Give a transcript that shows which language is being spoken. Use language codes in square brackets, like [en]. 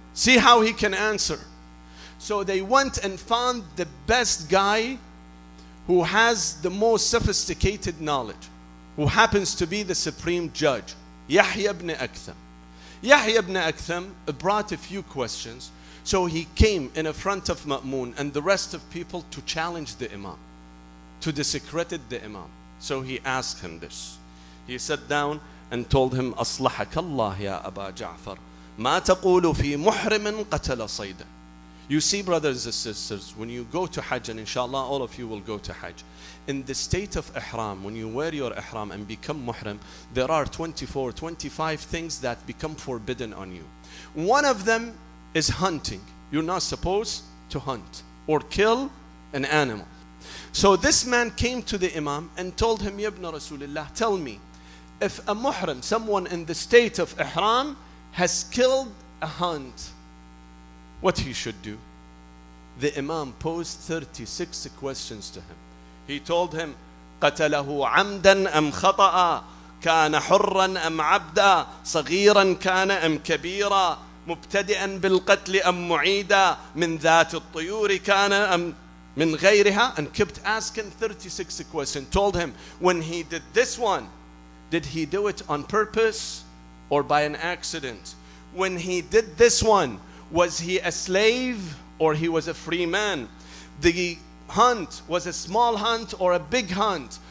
[en] See how he can answer. So they went and found the best guy who has the most sophisticated knowledge, who happens to be the supreme judge, Yahya ibn Aktham. Yahya ibn Aktham brought a few questions. So he came in front of Ma'mun and the rest of people to challenge the Imam, to discredit the Imam. So he asked him this. He sat down and told him, [ar] أصلحك الله يا أبا جعفر ما تقول في محرم قتل صيدا. [en] You see, brothers and sisters, when you go to Hajj, and inshallah all of you will go to Hajj, in the state of ihram, when you wear your ihram and become muhrim, there are 24, 25 things that become forbidden on you. One of them is hunting. You're not supposed to hunt or kill an animal. So this man came to the Imam and told him, Ya ibn Rasulullah, tell me, if a muhrim, someone in the state of ihram, has killed a hunt, what he should do? The Imam posed 36 questions to him. He told him, [ar] قتله عمدا أم خطأ كان حرا أم عبدا صغيرا كان أم كبيرا مبتدئا بالقتل أم معيدا من ذات الطيور كان أم من غيرها, [en] and kept asking 36 questions. Told him, when he did this one, did he do it on purpose or by an accident? When he did this one, was he a slave or he was a free man? The hunt was a small hunt or a big hunt?